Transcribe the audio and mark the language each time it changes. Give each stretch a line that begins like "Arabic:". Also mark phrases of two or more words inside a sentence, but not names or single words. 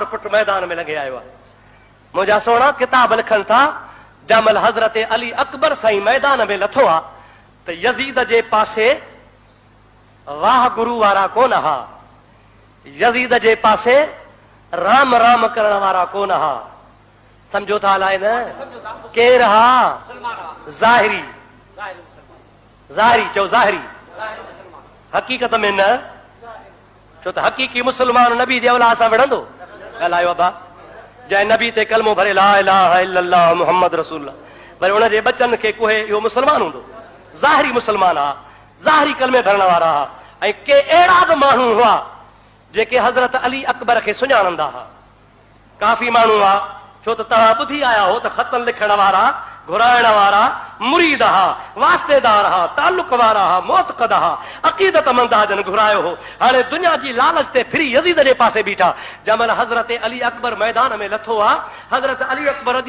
Sindhi: पुटु मैदान में लॻे आयो आहे मुंहिंजा सोणा किताब लिखनि था जमल हज़रत अली अकबर साईं मैदान में लथो आ त यज़ीद जे पासे वाह गुरु वारा कोन हा यज़ीद जे पासे राम राम करण वारा कोन हा समझो था अलाए न केर हा ज़ाहिरी चओ ज़ाहिरी हक़ीक़त में न छो त हक़ीक़ी मुस्लमान नबी जे औलाद सां विढ़ंदो ॻाल्हायो अबा जंहिं नबी ते कलमो भरे
Arabic: لا إله إلا الله محمد رسول الله
Sindhi: वरी उन जे बचन खे कोहे इहो मुस्लमान हूंदो ज़ाहिरी मुस्लमान आ ज़ाहिरी कलमे भरण वारा हा ऐं के अहिड़ा बि माण्हू हुआ जेके हज़रत अली अकबर खे सुञाणंदा हुआ काफ़ी माण्हू आ छो त तव्हां ॿुधी आया हो त ख़त लिखण वारा घुराइण वारा मुरीद हा वास्तेदार हा ताल्लुक वारा हा मोतक़द हा अक़ीदतमंद हा जन घुरायो हो हाणे दुनिया जी लालच ते फिरी यज़ीद जे पासे बीठा जमल हज़रत अली अकबर मैदान में लथो आ हज़रत अली अकबर रज़ी